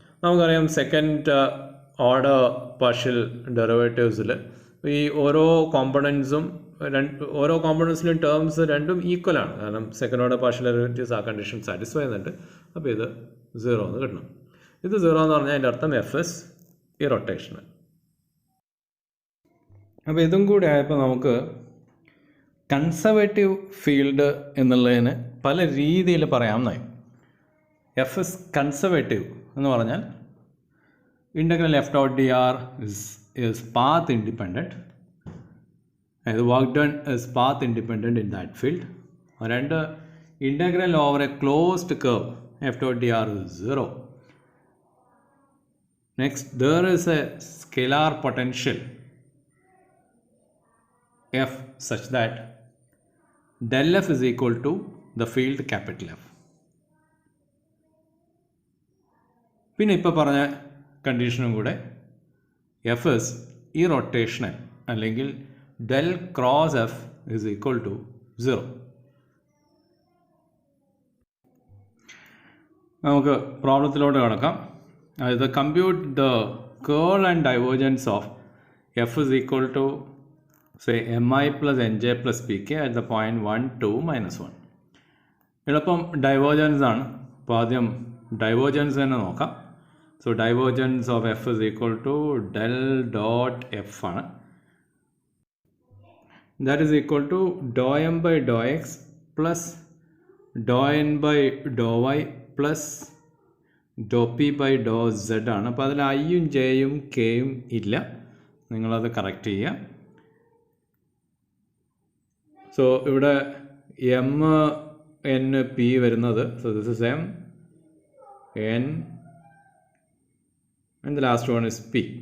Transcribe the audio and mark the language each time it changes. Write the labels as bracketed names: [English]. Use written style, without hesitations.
[Malayalam] നമുക്കറിയാം second order partial ഡെറിവേറ്റീവ്സിൽ ഈ ഓരോ കോമ്പണൻസും ഓരോ കോമ്പണൻസിലും ടേംസ് രണ്ടും ഈക്വലാണ്, കാരണം സെക്കൻഡ് ഓർഡർ പാർഷ്യൽ ഡെറിവേറ്റീവ്സ് ആ കണ്ടീഷൻ സാറ്റിസ്ഫൈ ചെയ്യുന്നുണ്ട്. അപ്പോൾ ഇത് 0 എന്ന് കിട്ടണം. ഇത് 0 എന്ന് പറഞ്ഞാൽ അതിൻ്റെ അർത്ഥം എഫ് എസ് ഇറോട്ടേഷണൽ. അപ്പോൾ ഇതും കൂടി ആയപ്പോൾ നമുക്ക് കൺസർവേറ്റീവ് ഫീൽഡ് എന്നുള്ളതിന് പല രീതിയിൽ പറയാമെന്നായി. [English] F is conservative [Malayalam] എന്ന് പറഞ്ഞാൽ [English] Integral F dot D R is path independent, and the work done is path independent in that field. And integral over a closed curve f dot dr is 0. Next, there is a scalar potential f such that del f is equal to the field capital F. [Malayalam] പിന്നെ ഇപ്പോൾ പറഞ്ഞ കണ്ടീഷനും കൂടെ F S irrotational അല്ലെങ്കിൽ [English] Del cross F is equal to 0. [Malayalam] നമുക്ക് പ്രോബ്ലത്തിലോട്ട് കിടക്കാം. അതായത് [English] Compute the curl and divergence of F is equal to say M I plus N J plus P K at the point 1, 2, -1. [Malayalam] എളുപ്പം divergence ആണ്. അപ്പോൾ ആദ്യം divergence തന്നെ നോക്കാം. [English] So divergence of f is equal to del dot f ആണ്. That is equal to dou m by dou x plus dou n by dou y plus dou p by dou z ആണ്. [Malayalam] അപ്പോൾ അതിൽ ഐയും ജെയും കെയും ഇല്ല, നിങ്ങളത് correct ചെയ്യുക. [English] so [Malayalam] ഇവിടെ എം എൻ പി വരുന്നത്, [English] So this is M N and the last one is p.